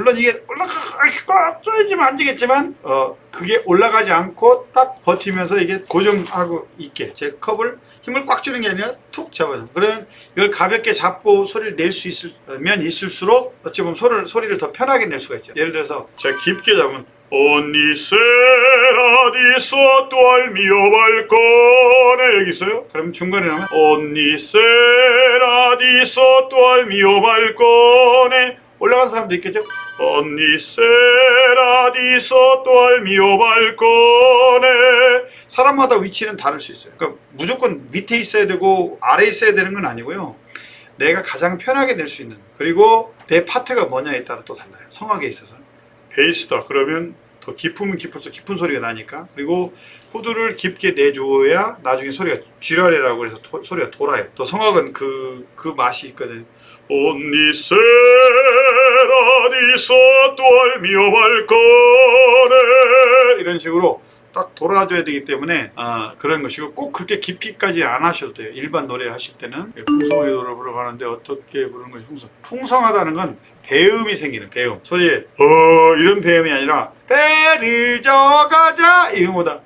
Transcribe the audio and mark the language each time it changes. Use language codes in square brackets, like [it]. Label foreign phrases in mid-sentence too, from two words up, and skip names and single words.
[ko] 물론 이게 꽉 쏘여지면 안 되겠지만 그게 올라가지 않고 딱 버티면서 이게 고정하고 있게 제 컵을 힘을 꽉 주는 게 아니라 툭 잡아요. 그러면 이걸 가볍게 잡고 소리를 낼 수 있으면 있을수록 어찌 보면 소리를 더 편하게 낼 수가 있죠. 예를 들어서 제가 깊게 잡으면 [it] Ogni sera di sotto al mio balcone [ko] 여기 있어요. 그럼 중간에 나오면 [it] Ogni sera di sotto al mio balcone [ko] 올라간 사람도 있겠죠. [it] Ogni sera di sotto al mio balcone [ko] 사람마다 위치는 다를 수 있어요. 그러니까 무조건 밑에 있어야 되고 아래에 있어야 되는 건 아니고요. 내가 가장 편하게 낼 수 있는 그리고 내 파트가 뭐냐에 따라 또 달라요. 성악에 있어서 베이스다 그러면 더 깊으면 깊을수록 깊은 소리가 나니까 그리고 후두를 깊게 내줘야 나중에 소리가 쥐라레라고 해서 소리가 돌아요. 또 성악은 그 맛이 있거든요. [it] Ogni sera di sotto al mio balcone [ko] 이런 식으로 딱 돌아줘야 되기 때문에 그런 것이고 꼭 그렇게 깊이까지 안 하셔도 돼요. 일반 노래를 하실 때는 풍성하게 노래를 부르는데 어떻게 부르는 것이 풍성하다는 건 배음이 생기는 배음 소리에 이런 배음이 아니라 배를 져가자 이런 거다.